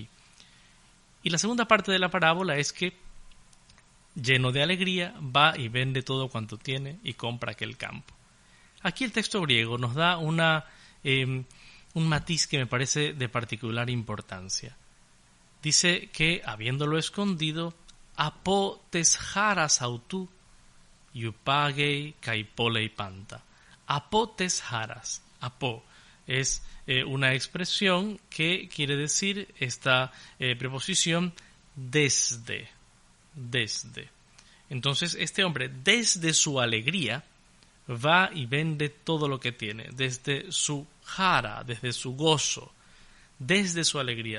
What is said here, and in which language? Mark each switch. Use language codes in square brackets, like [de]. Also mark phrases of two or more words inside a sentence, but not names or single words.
[es] Y la segunda parte de la parábola es que, lleno de alegría, va y vende todo cuanto tiene y compra aquel campo. Aquí el texto griego nos da un matiz que me parece de particular importancia. Dice que, habiéndolo escondido, [el] ἀπὸ τῆς χαρᾶς αὐτοῦ, ὑπάγει καὶ πωλεῖ πάντα. Ἀπὸ τῆς χαρᾶς. [es] Apo es una expresión que quiere decir esta preposición desde. Entonces este hombre desde su alegría va y vende todo lo que tiene, desde su jara, desde su gozo, desde su alegría.